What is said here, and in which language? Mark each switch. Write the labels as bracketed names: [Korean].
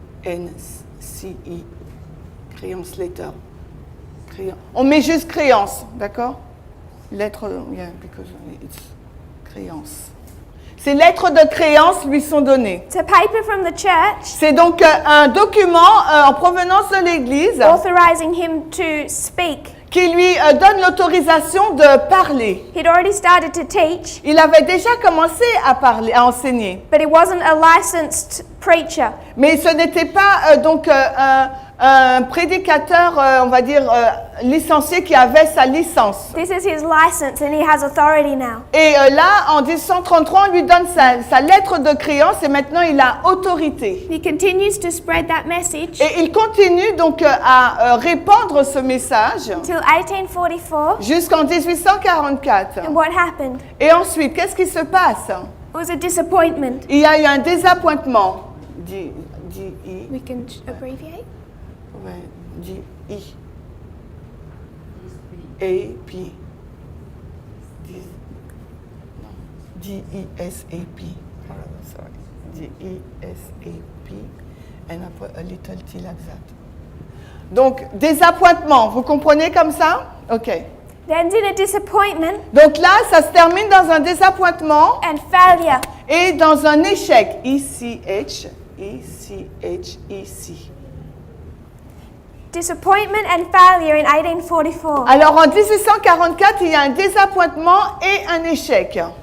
[French] C-R-I-A-N-C-I. Créance, letter. On met juste créance, d'accord? [English] Lettre, yeah, because it's créance. [French] Ces lettres de créance lui sont données. [English] It's a paper from the church [French] C'est donc un document en provenance de l'Église [English] authorizing him to speak. [French] qui lui donne l'autorisation de parler. [English] He'd already started to teach, [French] Il avait déjà commencé à parler, à enseigner, [English] but he wasn't a licensed preacher. [French] mais ce n'était pas donc un prédicateur, on va dire, licencié qui avait sa licence. [English] This is his license and he has authority now. [French] Et là, en 1833, on lui donne sa lettre de créance et maintenant il a autorité. [English] He continues to spread that message [French] Et il continue donc à répandre ce message [English] till 1844. [French] jusqu'en 1844. [English] And what happened? [French] Et ensuite, qu'est-ce qui se passe? [English] It was a disappointment. [French] Il y a eu un désappointement. D-I. [English] We can abbreviate. [French] Ouais, D-I. A-P. [English] D-E-S-A-P. Sorry. D-E-S-A-P. And a little T like that. [French] Donc, désappointement. Vous comprenez comme ça? [English] OK. It ended a disappointment [French] Donc là, ça se termine dans un désappointement [English] and failure. [French] et dans un échec. E-C-H. E-C-H-E-C. [English] Disappointment and failure in 1844. [French] Alors en 1844, il y a un désappointement et un échec.